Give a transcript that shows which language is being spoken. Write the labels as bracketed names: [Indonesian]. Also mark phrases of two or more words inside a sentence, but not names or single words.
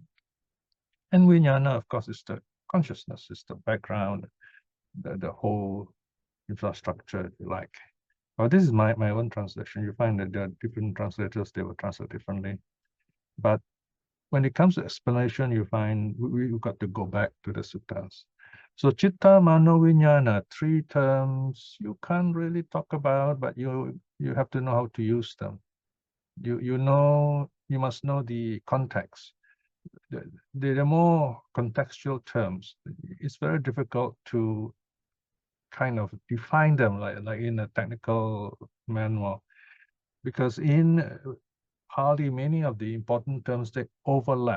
[English] And vijnana, of course, is the consciousness, is the background, the whole infrastructure, if you like. Well, this is my own translation. You find that there are different translators, they will translate differently. But when it comes to explanation, you find we've got to go back to the suttas. [Pali] So citta, mano, vijnana, [English] three terms you can't really talk about, but you have to know how to use them. You must know the context. They're more contextual terms. It's very difficult to kind of define them like in a technical manual, because in Pali, many of the important terms, they overlap.